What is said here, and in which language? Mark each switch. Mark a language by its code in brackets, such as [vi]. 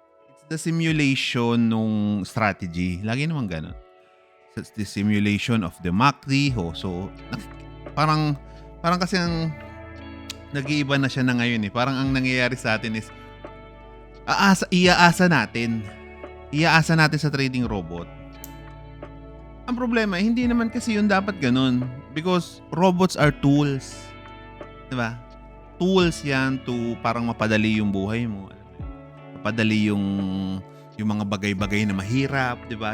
[en] It's the simulation nung strategy. [tl] Lagi naman ganun. [en] So, it's the simulation of the MACD. [tl] So, parang kasi ang nag-iiba na siya na ngayon eh. Parang ang nangyayari sa atin is iaasa natin sa trading robot. Ang problema, hindi naman kasi yun dapat ganun. [en] Because robots are tools. [tl] Diba? Tools yan to parang mapadali yung buhay mo. Mapadali yung mga bagay-bagay na mahirap, di ba?